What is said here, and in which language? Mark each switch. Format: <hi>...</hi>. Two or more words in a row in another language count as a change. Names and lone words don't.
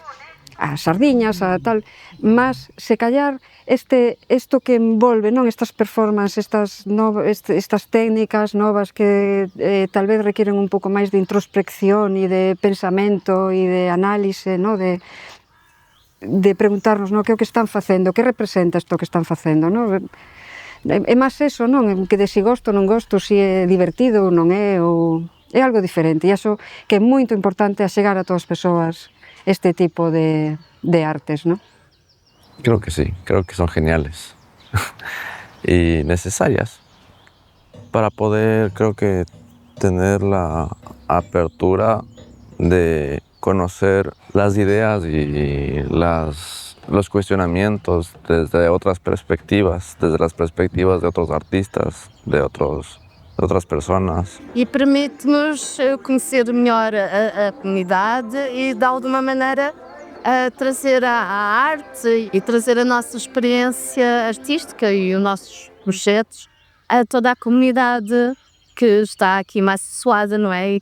<gl>A sardiñas, a tal, mas se callar isto que envolve, non, estas performances, estas técnicas novas que tal vez requieren un pouco máis de introspección e de pensamento e de análise, non, de preguntarnos, non, que é o que están facendo, que representa isto que están facendo, non? É máis eso, non, que de si gosto ou non gosto, si é divertido ou non é, ou é algo diferente, e iso que é moito importante a chegar a todas as persoas este tipo de artes, ¿no?</gl> <es>Creo que sí, creo que son geniales y necesarias para poder, creo que, tener la apertura de conocer las ideas y los cuestionamientos desde otras perspectivas, desde las perspectivas de otros artistas, de</es> <pt>outras pessoas. E permite-nos conhecer melhor a comunidade e, de alguma maneira, a trazer a arte e trazer a nossa experiência artística e os nossos projetos a toda a comunidade que está aqui mais associada, não é?</pt>